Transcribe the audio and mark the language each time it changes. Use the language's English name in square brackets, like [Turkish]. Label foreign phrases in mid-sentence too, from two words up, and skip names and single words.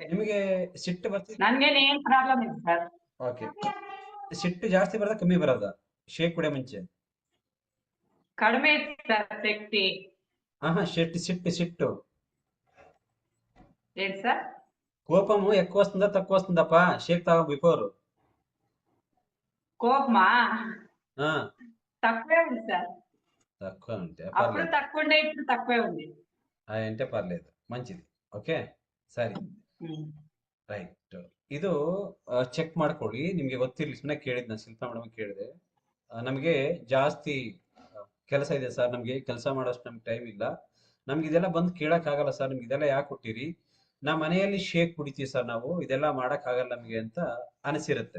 [Kannada] ನಿಮಗೆ ಸಿಟ್ಟು ಬರ್ತಿದೆ? ನನ್ಗೇನ್ ಏನ್ ಪ್ರಾಬ್ಲಮ್ ಇಲ್ಲ ಸರ್. ಓಕೆ. ಸಿಟ್ಟು ಜಾಸ್ತಿ ಬರೋದ ಕಮ್ಮಿ ಬರೋದ ಶೇಕ್ ಕುಡಿಯೋ ಮುಂಚೆ? ಕಡಿಮೆ ಇತ್ತು ಸರ್ ಶಕ್ತಿ. సిట్టు ಏನ್ ಸರ್? [Telugu] కోపము ఎక్కువ వస్తుందా తక్కువ వస్తుందప్పా షేక్ తాగ బిఫోర్? కోపమా ఆ తక్కువే ఉంది సార్. తక్కువ ఉంటే అప్పుడు పర్లేదు, తక్కువ ఉండే, ఇప్పుడు తక్కువే ఉంది. అంటే పర్లేదు, మంచిది. [Kannada] ఓಕೆ ಸರಿ, ರೈಟ್. ಇದು ಚೆಕ್ ಮಾಡ್ಕೊಳ್ಳಿ. ನಿಮ್ಗೆ ಗೊತ್ತಿರ್ಲಿ, ಸುಮ್ಮನೆ ಕೇಳಿದ್ ನಾನು, ಶಿಲ್ಪಾ ಮೇಡಮ್ ಕೇಳಿದೆ. ನಮಗೆ ಜಾಸ್ತಿ ಕೆಲಸ ಇದೆ ಸರ್, ನಮ್ಗೆ ಕೆಲಸ ಮಾಡೋಷ್ಟು ನಮ್ಗೆ ಟೈಮ್ ಇಲ್ಲ, ನಮ್ಗೆ ಇದೆಲ್ಲ ಬಂದು ಕೇಳಕ್ ಆಗಲ್ಲ ಸರ್, ನಿಮ್ಗೆ ಇದೆಲ್ಲ ಯಾಕೆ ಕೊಟ್ಟಿರಿ, ನಾ ಮನೆಯಲ್ಲಿ ಶೇಕ್ ಕುಡಿತೀವಿ ಸರ್ ನಾವು, ಇದೆಲ್ಲ ಮಾಡಕ್ ಆಗಲ್ಲ ನಮ್ಗೆ ಅಂತ ಅನಿಸಿರುತ್ತೆ.